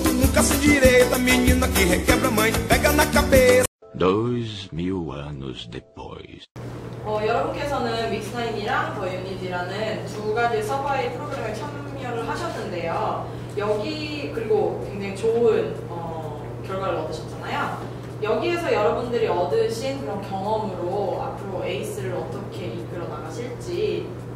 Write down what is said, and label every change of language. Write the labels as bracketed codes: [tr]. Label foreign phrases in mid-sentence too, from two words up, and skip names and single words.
[pt] nunca se endireita, menina que requebra mãe, pega na cabeça. 2000 anos depois. [ko] 여러분께서는 믹스나인이랑 더 유닛이라는 두 가지 서바이 프로그램에 참여를 하셨는데요. 여기 그리고 굉장히 좋은 결과를 얻으셨잖아요. 여기에서 여러분들이 얻으신 그런 경험으로 앞으로 에이스를 어떻게 이끌어 나가실지.